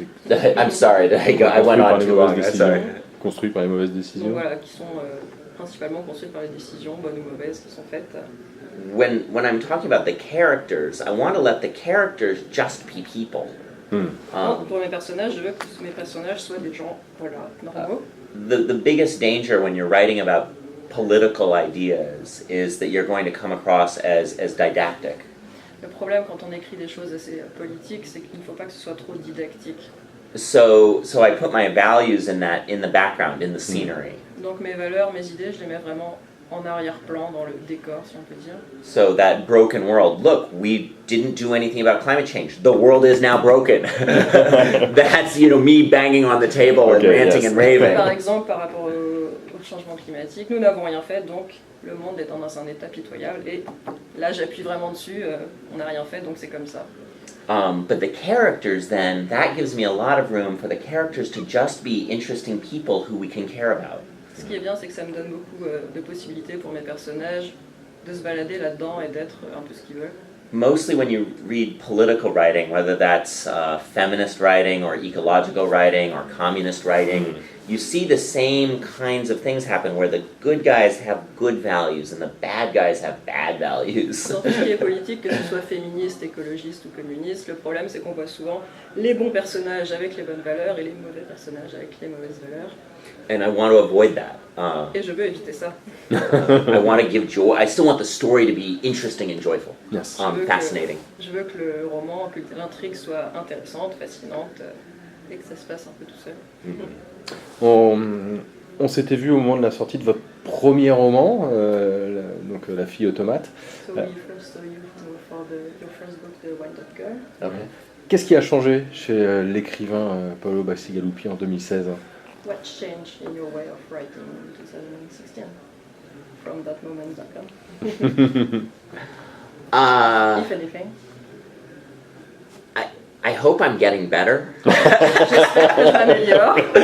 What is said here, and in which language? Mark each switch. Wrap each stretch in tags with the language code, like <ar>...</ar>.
<en>I'm sorry, I went on too long, I'm sorry.</en> <fr>Construit par les mauvaises décisions. Donc voilà, qui sont principalement construites par les décisions, bonnes ou mauvaises, qui sont faites.</fr> <en>when I'm talking about the characters, I want to let the characters just be people.</en> <fr>Pour mes personnages, je veux que mes personnages soient des gens, voilà, normaux.</fr> <en>The biggest danger when you're writing about political ideas is that you're going to come across as didactic.</en> <fr>Le problème quand on écrit des choses assez politiques, c'est qu'il ne faut pas que ce soit trop didactique.</fr> <en>So I put my values in the background, in the scenery.</en> <fr>Donc mes valeurs, mes idées, je les mets vraiment en arrière-plan, dans le décor, si on peut dire.</fr> <en>So that broken world, look, we didn't do anything about climate change. The world is now broken. That's, me banging on the table and ranting and raving.</en> <fr>Par exemple, par rapport au changement climatique, nous n'avons rien fait, donc le monde est dans un état pitoyable. Et là, j'appuie vraiment dessus, on n'a rien fait, donc c'est comme ça.</fr> <en>But the characters then, that gives me a lot of room for the characters to just be interesting people who we can care about.</en> <fr>Ce qui est bien, c'est que ça me donne beaucoup de possibilités pour mes personnages de se balader là-dedans et d'être un peu ce qu'ils veulent.</fr> <en>Mostly when you read political writing, whether that's feminist writing or ecological writing or communist writing, you see the same kinds of things happen where the good guys have good values and the bad guys have bad values.</en> <fr>Dans tout ce qui est politique, que ce soit féministe, écologiste ou communiste, le problème c'est qu'on voit souvent les bons personnages avec les bonnes valeurs et les mauvais personnages avec les mauvaises valeurs.</fr> <en>And I want to avoid that.</en> <fr>Et je veux éviter ça.</fr> <en>I want to give joy. I still want the story to be interesting and joyful. Yes. Fascinating.</en> <fr>Je veux que le roman, que l'intrigue soit intéressante, fascinante, et que ça se passe un peu tout seul. On s'était vu au moment de la sortie de votre premier roman, donc La fille automate.</fr> <en>So we first saw you for your first book, The Wind-Up Girl. Okay.</en> <fr>Qu'est-ce qui a changé chez l'écrivain Paolo Bacigalupi en 2016 ?</fr> <en>What changed in your way of writing in 2016 from that moment back on? If anything. I hope I'm getting better.</en> <fr>J'espère que je m'améliore.</fr>